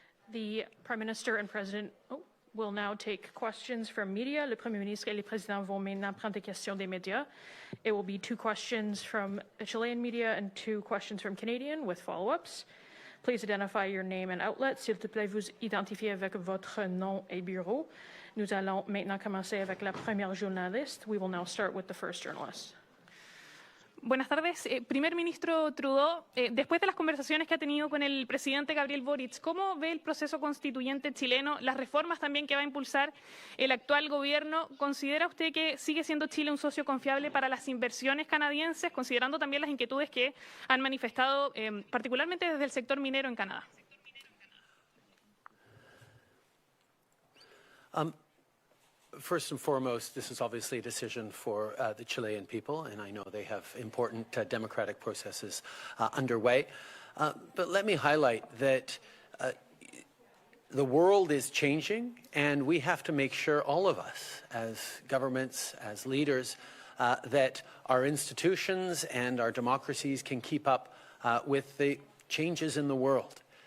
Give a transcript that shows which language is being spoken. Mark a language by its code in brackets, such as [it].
[en] The Prime Minister and President will now take questions from media. [fr] Le Premier ministre et le Président vont maintenant prendre des questions des médias. [en] It will be 2 questions from Chilean media and 2 questions from Canadian with follow-ups. Please identify your name and outlet. [fr] S'il te plaît, vous identifiez avec votre nom et bureau. Nous allons maintenant commencer avec la première journaliste. [en] We will now start with the first journalist. [es] Buenas tardes. Primer ministro Trudeau, después de las conversaciones que ha tenido con el presidente Gabriel Boric, ¿cómo ve el proceso constituyente chileno, las reformas también que va a impulsar el actual gobierno? ¿Considera usted que sigue siendo Chile un socio confiable para las inversiones canadienses, considerando también las inquietudes que han manifestado particularmente desde el sector minero en Canadá? [en] First and foremost, this is obviously a decision for the Chilean people, and I know they have important democratic processes underway. But let me highlight that The world is changing, and we have to make sure, all of us, as governments, as leaders, that our institutions and our democracies can keep up with the changes in the world.